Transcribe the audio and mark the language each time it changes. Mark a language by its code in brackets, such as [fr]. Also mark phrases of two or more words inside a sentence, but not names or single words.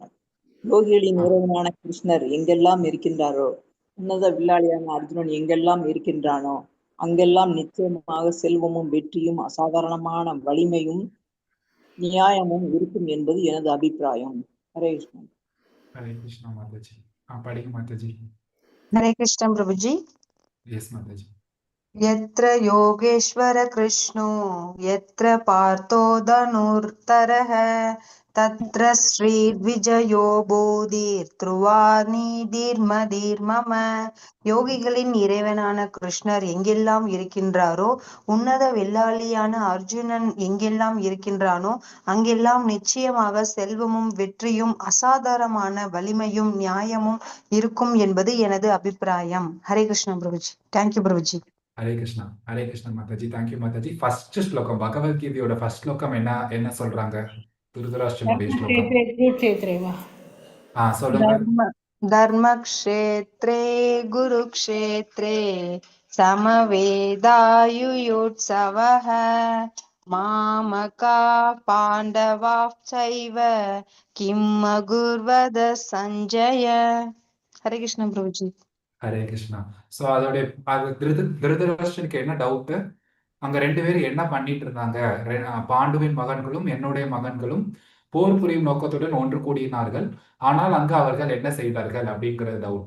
[ta] யோகிகளின் இறைவனான கிருஷ்ணர் எங்கெல்லாம் இருக்கின்றாரோ, உன்னத வில்லாளியான அர்ஜுனன் எங்கெல்லாம் இருக்கின்றானோ அங்கெல்லாம் நிச்சயமாக செல்வமும் வெற்றியும் அசாதாரணமான வலிமையும் நியாயமும் இருக்கும் என்பது எனது அபிப்பிராயம். ஹரே கிருஷ்ணா. ஹரே கிருஷ்ணா மாதாஜி. படிங்க மாதாஜி. [hi] हरे कृष्ण प्रभु जी। [ta] எஸ் மாதாஜி. [sa] यत्र योगेश्वर कृष्णो यत्र पार्थो धनुर्धरः तत्र श्रीर्विजयो भूतिर्ध्रुवा नीतिर्मतिर्मम. [ta] யோகிகளின் இறைவனான கிருஷ்ணர் எங்கெல்லாம் இருக்கின்றாரோ, உன்னத வெள்ளாளியான அர்ஜுனன் எங்கெல்லாம் இருக்கின்றானோ அங்கெல்லாம் நிச்சயமாக செல்வமும் வெற்றியும் அசாதாரணமான வலிமையும் நியாயமும் இருக்கும் என்பது எனது அபிப்பிராயம். ஹரே கிருஷ்ணா பிரபுஜி. தேங்க்யூ பிரபுஜி. ஹரே கிருஷ்ணா. ஹரே கிருஷ்ணா மாதாஜி. தேங்க்யூ மாதாஜி. ஃபர்ஸ்ட் ஸ்லோகம், பகவத்கீதையோட ஃபர்ஸ்ட் ஸ்லோகம் என்ன சொல்றாங்க? துருதராஷ்டிரனுடைய ஸ்லோகம். குருக்ஷேத்ரேவா. சொல்லுங்க. [sa] धर्मक्षेत्रे गुरुक्षेत्रे समवेदायुयोत्सवः मामका पाण्डवाः चैव किं अकुर्वत सञ्जय. [hi] हरे कृष्ण प्रभुजी. [ta] ஹரே கிருஷ்ணா. ஸோ அதோடைய திருதராஷ்டிரனுக்கு என்ன டவுட்டு? அங்க 2 பேரும் என்ன பண்ணிட்டு இருந்தாங்க? பாண்டுவின் மகன்களும் என்னுடைய மகன்களும் போர் புரியும் நோக்கத்துடன் ஒன்று கூடினார்கள். ஆனால் அங்கு அவர்கள் என்ன செய்தார்கள் அப்படிங்கிறது டவுட்.